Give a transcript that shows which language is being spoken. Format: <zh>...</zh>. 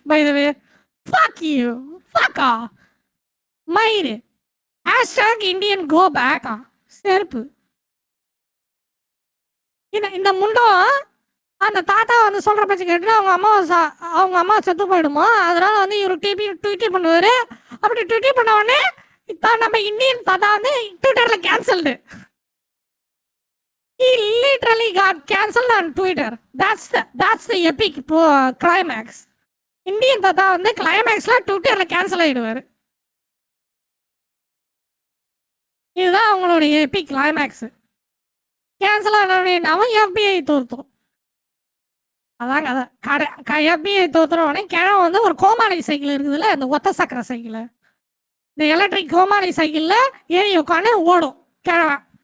<en>By the way, fuck you, fuck off. மயிறு #Indian go back.</en> <ta>செருப்பு. இந்த முண்டம் அந்த தாத்தா வந்து சொல்ற பேச்சு கேட்டு அவங்க அம்மா செத்து போயிடுமா. அதனால வந்து இவரு ட்வீட் பண்ணுவாரு. அப்படி ட்வீட் பண்ண உடனே நம்ம இந்தியன் தாத்தா வந்து ட்விட்டர்ல cancelled.</ta> <en>He literally got cancelled on Twitter. That's the epic climax.</en> <ta>Indian தாத்தா வந்து கிளைமேக்ஸ்ல ட்விட்டர்ல கேன்சல் ஆயிடுவாரு. இதுதான் அவங்களுடைய எபிக் கிளைமேக்ஸ். கேன்சல் ஆன அவன் FBI தோத்துரும். அதாங்க அதான் FBI தோத்துறவனே கிழவன் வந்து ஒரு கோமாளி சைக்கிள் இருக்குதுல்ல, இந்த ஒத்த சக்கர சைக்கிள், இந்த எலக்ட்ரிக் கோமாளி சைக்கிளில் ஏறி உட்காந்து ஓடும் கிழவன்.</ta>